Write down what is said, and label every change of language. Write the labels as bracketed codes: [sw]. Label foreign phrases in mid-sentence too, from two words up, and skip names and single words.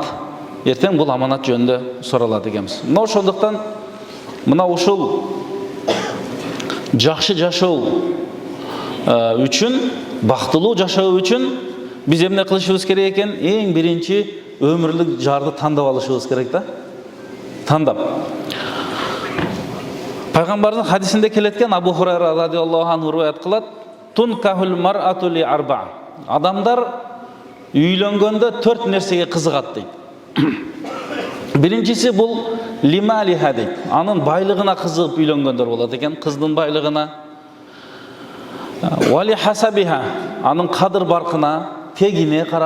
[ky] Ертең бұл аманат жөнүндө суралат экенбиз. Мына ошондуктан мына ушул жакшы жашоо үчүн, бактылуу жашоо үчүн биз эмне кылышыбыз керек экен? Эң биринчи өмүрлүк жарды тандап алышыбыз керек да. Тандап. Пайгамбардын хадисинде келеткен Абу Хурайра [ar] رضي الله عنه [ky] риваят кылат: [ar] "تنكح المرأة لأربع". [ky] Адамдар үйлөнгөндө 4 нерсеге кызыгат дейт. Биринчиси бул лималиха дейт. Анын байлыгына кызыгып үйлөнгөндөр болот экен, кыздын байлыгына. [ar] ولحسبها, [ky] анын кадыр баркына, тегине карап.